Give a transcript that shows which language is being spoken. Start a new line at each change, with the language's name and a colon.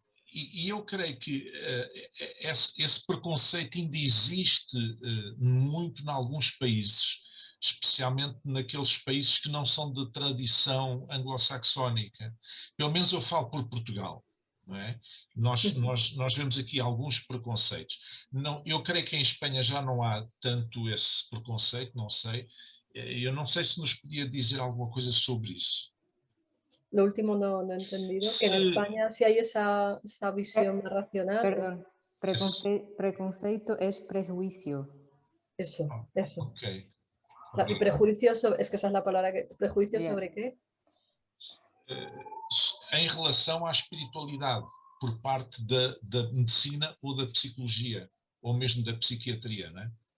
Portuguese: E eu creio que esse preconceito ainda existe muito em alguns países, especialmente naqueles países que não são de tradição anglo-saxónica. Pelo menos eu falo por Portugal. Não é? Nós vemos aqui alguns preconceitos. Não, eu creio que em Espanha já não há tanto esse preconceito, não sei. Eu não sei se nos podia dizer alguma coisa sobre isso.
Spanish: Lo último no he entendido, que en España sí hay esa visión más racional. Perdón, preconceito es prejuicio. Eso. Okay. Y prejuicio es que esa es la palabra que... ¿Prejuicio sobre qué?
Portuguese: Em relação à espiritualidade, por parte da medicina ou da psicologia, ou mesmo da psiquiatría, ¿no?